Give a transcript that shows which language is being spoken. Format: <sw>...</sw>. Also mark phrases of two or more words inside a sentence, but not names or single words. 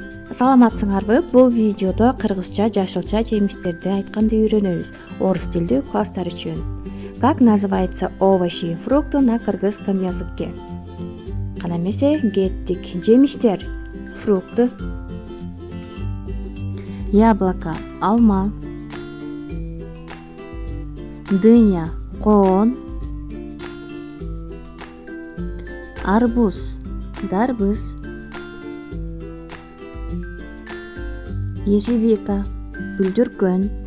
<ky>Саламатсыңарбы? Бул видеодо кыргызча жашылча жемиштерди айтканды үйрөнөбүз. Орус тилдүү класстар үчүн.</ky> <ru>Как называется овощи и фрукты на кыргызском языке?</ru> <ky>Кана эмесе кеттик. Жемиштер, фрукты, яблоко, алма, дыня, коон, арбуз, дарбыз, ежевика, бүлдүркөн,</ky>